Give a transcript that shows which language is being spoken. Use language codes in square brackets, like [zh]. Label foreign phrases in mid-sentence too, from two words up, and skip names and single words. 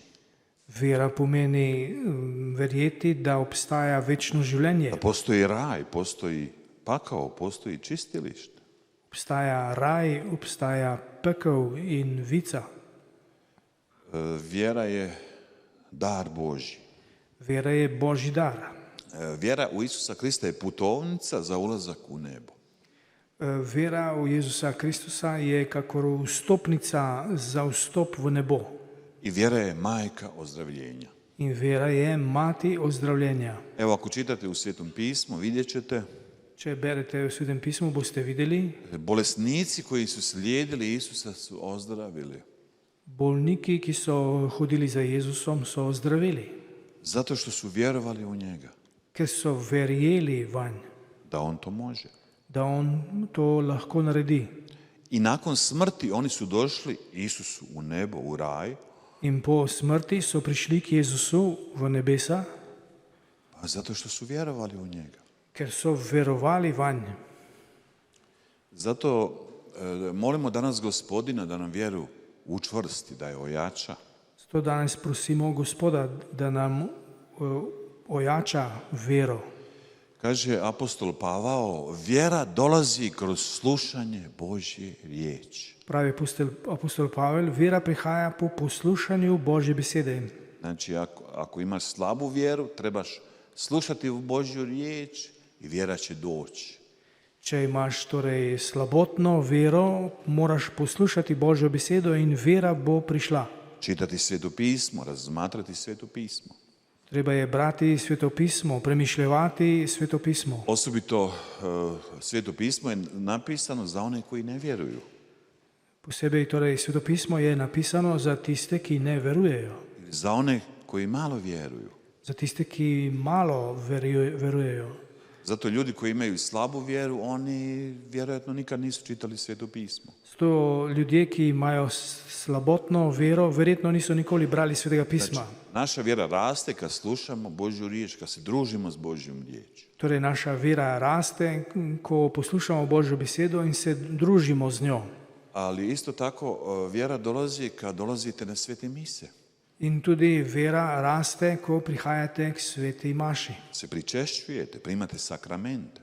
[sl] Vera pomeni verjeti, da obstaja večno življenje. [hr] Da postoji raj, postoji pakao, postoji čistilište. [sl] Obstaja raj, obstaja pekel in vica. [hr] Vjera je dar Božji. [sl] Vera je Božji dar. [hr] Vjera u Isusa Krista je putovnica za ulazak u nebo. [sl] Vera v Jezusa Kristusa je kakor vstopnica za vstop v nebo. [hr] I vjera je majka ozdravljenja. [sl] In vera je mati ozdravljenja. [hr] Evo, ako čitate u Svetom pismu, vidjet ćete [sl] Če berete v Svetem pismu, boste videli, [hr] bolesnici koji su slijedili Isusa su ozdravili. [sl] bolniki, ki so hodili za Jezusom, so ozdravili, [hr] Zato što su vjerovali u njega, [sl] ker so verjeli vanj, [hr] da on to može. [sl] da on to lahko naredi. [hr] I nakon smrti oni su došli Isusu u nebo, u raj, [sl] In po smrti so prišli k Jezusu v nebesa, [hr] pa zato što su vjerovali u njega. [sl] ker so verovali vanj. [hr] Zato molimo danas Gospodina da nam vjeru učvrsti, da je ojača. [sl] Zato danes prosimo Gospoda, da nam ojača vero. [hr] Kaže apostol Pavao, vjera dolazi kroz slušanje Božje riječi. [sl] Pravi apostol Pavel, vera prihaja po poslušanju Božje besede. [hr] Znači, ako imaš slabu vjeru, trebaš slušati Božju riječ i vjera će doći. [sl] Če imaš torej slabotno vero, moraš poslušati Božjo besedo in vera bo prišla. [hr] Čitati Sveto pismo, razmatrati Sveto pismo. [sl] Treba je brati Sveto pismo, premišljevati Sveto pismo. [hr] Osobito Sveto pismo je napisano za one koji ne vjeruju. [sl] Posebej torej Sveto pismo je napisano za tiste, ki ne verujejo. [hr] Za one koji malo vjeruju. [sl] Za tiste, ki malo verujejo. [hr] Zato ljudi koji imaju slabu vjeru, oni vjerojatno nikad nisu čitali Sveto pismo. [sl] Zato ljudje, ki imajo slabotno vero, verjetno niso nikoli brali Svetega pisma. [hr] Znači, naša vjera raste kad slušamo Božju riječ, kad se družimo s Božjom riječi. [sl] Torej naša vera raste, ko poslušamo Božjo besedo in se družimo z njo. [hr] Ali isto tako vjera dolazi kad dolazite na svete mise. [sl] In tudi vera raste, ko prihajate k sveti maši, [hr] se pričešćujete, primate sakramente.